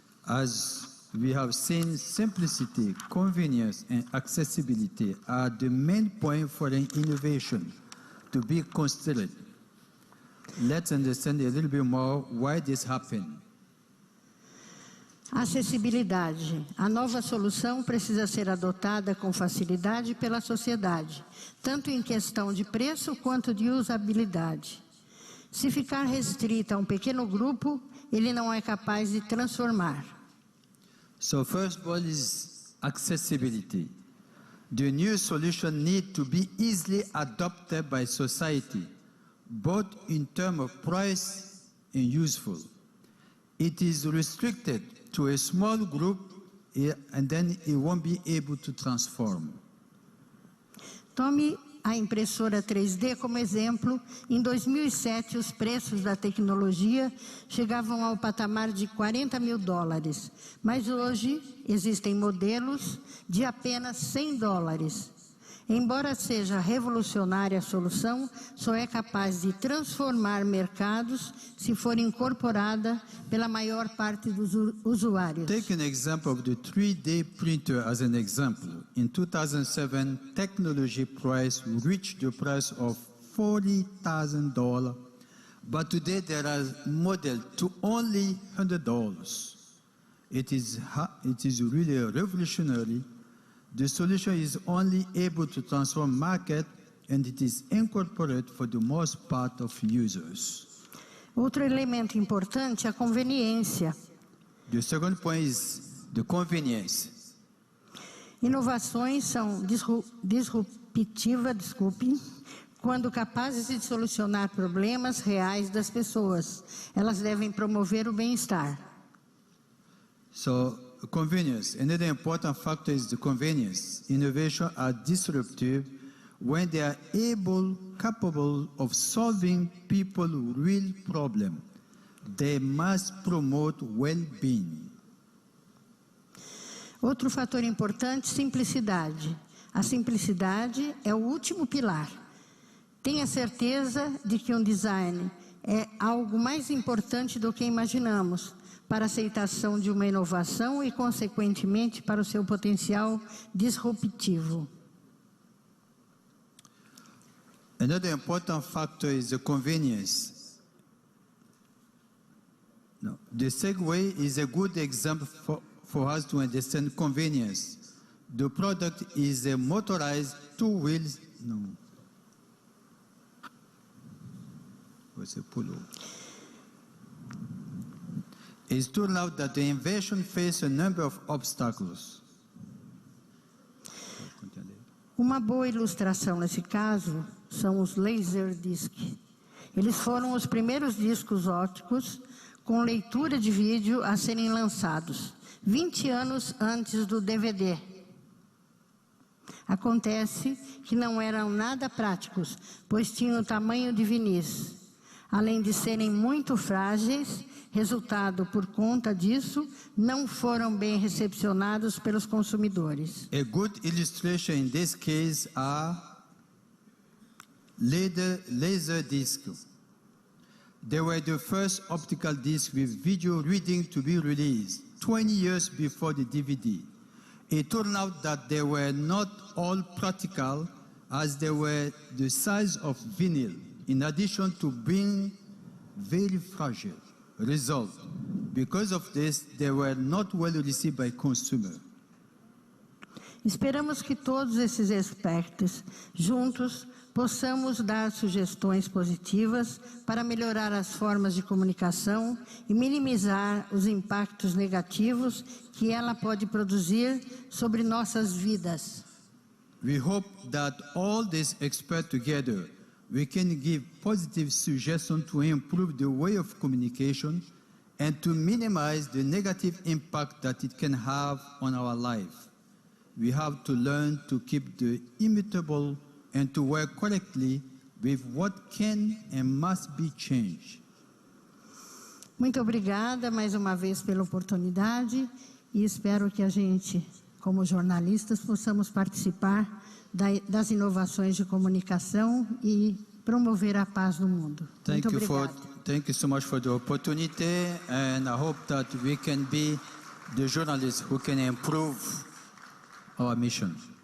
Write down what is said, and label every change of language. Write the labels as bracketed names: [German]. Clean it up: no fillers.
[English] As we have seen, simplicity, convenience and accessibility are the main point for an innovation to be considered. Let's understand a little bit more why this happened. [Portuguese] Acessibilidade. A nova solução precisa ser adotada com facilidade pela sociedade, tanto em questão de preço quanto de usabilidade. Se ficar restrita a um pequeno grupo, ele não é capaz de transformar. [English] So first of all is accessibility. The new solution needs to be easily adopted by society, both in terms of price and useful. It is restricted to a small group and then it won't be able to transform. [Portuguese] Tome a impressora 3D como exemplo. Em 2007, os preços da tecnologia chegavam ao patamar de $40 mil, mas hoje existem modelos de apenas $100. Embora seja revolucionária a solução, só é capaz de transformar mercados se for incorporada pela maior parte dos usuários. [English] Take an example of the 3D printer as an example. In 2007, technology price reached the price of $40,000, but today there are models to only $100. It is really revolutionary. The solution is only able to transform market and it is incorporated for the most part of users. [Portuguese] Outro elemento importante é a conveniência. [English] The second point is the convenience. [Portuguese] Inovações são disruptivas, quando capazes de solucionar problemas reais das pessoas. Elas devem promover o bem-estar. [English] So, convenience. Another important factor is the convenience. Innovation are disruptive when they are capable of solving people's real problem. They must promote well-being. [Portuguese] Outro fator importante, simplicidade. A simplicidade é o último pilar. Tenha certeza de que um design é algo mais importante do que imaginamos para a aceitação de uma inovação e, consequentemente, para o seu potencial disruptivo. [English] Another important factor is the convenience. The Segway is a good example for us to understand convenience. The product is a motorized two-wheels. What's a pull-over? It's turned out that the invention faced a number of obstacles. [Portuguese] Uma boa ilustração nesse caso são os laserdisc. Eles foram os primeiros discos ópticos com leitura de vídeo a serem lançados, 20 anos antes do DVD. Acontece que não eram nada práticos, pois tinham o tamanho de vinis. Além de serem muito frágeis, resultado por conta disso, não foram bem recepcionados pelos consumidores. [English] A good illustration in this case are laser discs. They were the first optical disc with video reading to be released 20 years before the DVD. It turned out that they were not all practical as they were the size of vinyl, in addition to being very fragile. Result, because of this, they were not well received by consumers. [Portuguese] Esperamos que todos esses aspectos, juntos, possamos dar sugestões positivas para melhorar as formas de comunicação e minimizar os impactos negativos que ela pode produzir sobre nossas vidas. [English] We hope that all these experts together, we can give positive suggestions to improve the way of communication and to minimize the negative impact that it can have on our life. We have to learn to keep the immutable and to work correctly with what can and must be changed. [Portuguese] Muito obrigada mais uma vez pela oportunidade e espero que a gente, como jornalistas, possamos participar das inovações de comunicação e promover a paz no mundo. Muito obrigada. [English] Thank you so much for the opportunity, and I hope that we can be the journalists who can improve our mission.